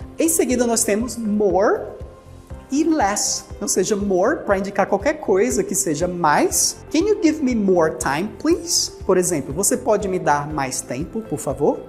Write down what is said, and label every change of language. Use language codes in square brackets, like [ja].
[pt] Em seguida nós temos more e less, ou seja, more para indicar qualquer coisa que seja mais. [en] Can you give me more time, please? [pt] Por exemplo, você pode me dar mais tempo, por favor?